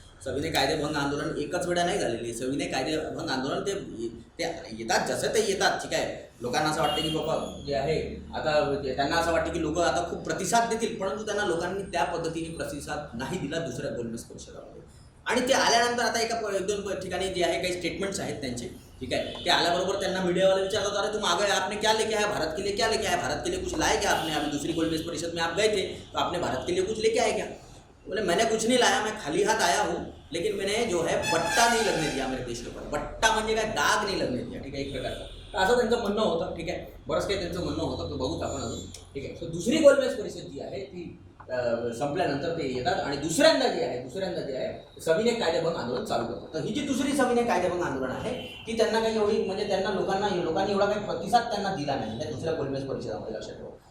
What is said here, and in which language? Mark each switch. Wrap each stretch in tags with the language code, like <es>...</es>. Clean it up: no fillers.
<mr>सविनय कायदेभंग आंदोलन एकच वेळा नाही झालेली. सविनय कायदेभंग आंदोलन ते येतात, जसं ते येतात. ठीक आहे. लोकांना असं वाटतं की बाबा जे आहे आता त्यांना असं वाटतं की लोक आता खूप प्रतिसाद देतील, परंतु त्यांना लोकांनी त्या पद्धतीने प्रतिसाद नाही दिला दुसऱ्या गोलमेज परिषदामध्ये. आणि ते आल्यानंतर आता एक दोन ठिकाणी जे आहे काही स्टेटमेंट्स आहेत त्यांचे.</mr> <hi>ठीक है.</hi> <mr>ते आल्याबरोबर त्यांना मीडियावाले विचारतात,</mr> <hi>अरे तुम आ गए, आपने क्या लेके आया, भारत के लिए क्या लेके आया, भारत के लिए कुछ लाए क्या आपने? अभी दूसरी गोलमेज परिषद में आप गए थे तो आपने भारत के लिए कुछ लेके आए क्या? बोले मैंने कुछ नहीं लाया, मैं खाली हाथ आया हूँ, लेकिन मैंने जो है बट्टा नहीं लगने दिया मेरे देश के ऊपर.</hi> <mr>बट्टा म्हणजे काय, डाग नाही लगने दिया. ठीक आहे, एक प्रकारचा. तर असं त्यांचं म्हणणं होतं. ठीक आहे. बरंच काही त्यांचं म्हणणं होतं, तो बघूच आपण अजून. ठीक आहे. तर दुसरी गोलमेज परिषद जी आहे ती संपल्यानंतर ते येतात आणि दुसऱ्यांदा जे आहे सविनय कायदेभंग आंदोलन चालू करतात. तर ही जी दुसरी सविनय कायदेभंग आंदोलन आहे ती त्यांना काही एवढी म्हणजे त्यांना लोकांनी एवढा काही प्रतिसाद त्यांना दिला नाही त्या दुसऱ्या गोलमेज परिषदेमध्ये, लक्षात ठेवा.</mr>